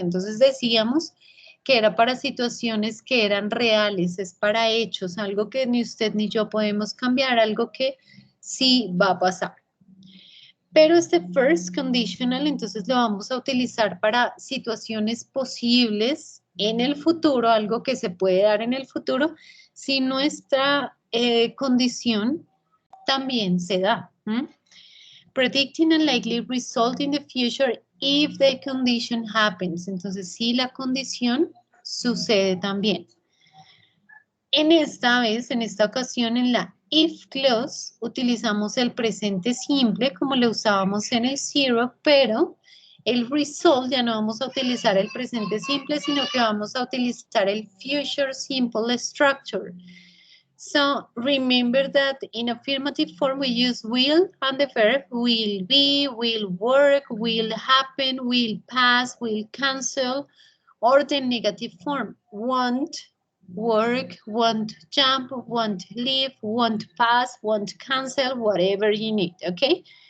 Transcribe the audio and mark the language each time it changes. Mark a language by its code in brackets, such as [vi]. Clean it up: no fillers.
[es] Entonces decíamos que era para situaciones que eran reales, es para hechos, algo que ni usted ni yo podemos cambiar, algo que sí va a pasar. Pero este first conditional, entonces lo vamos a utilizar para situaciones posibles en el futuro, algo que se puede dar en el futuro, si nuestra condición también se da. [en] Predicting a likely result in the future if the condition happens. [es] Entonces, si la condición sucede también. En esta ocasión, en la if clause, utilizamos el presente simple como lo usábamos en el zero, pero el result ya no vamos a utilizar el presente simple, sino que vamos a utilizar el future simple structure. [en] So remember that in affirmative form we use will and the verb will be, will work, will happen, will pass, will cancel, or the negative form, won't work, won't jump, won't leave, won't pass, won't cancel, whatever you need, okay?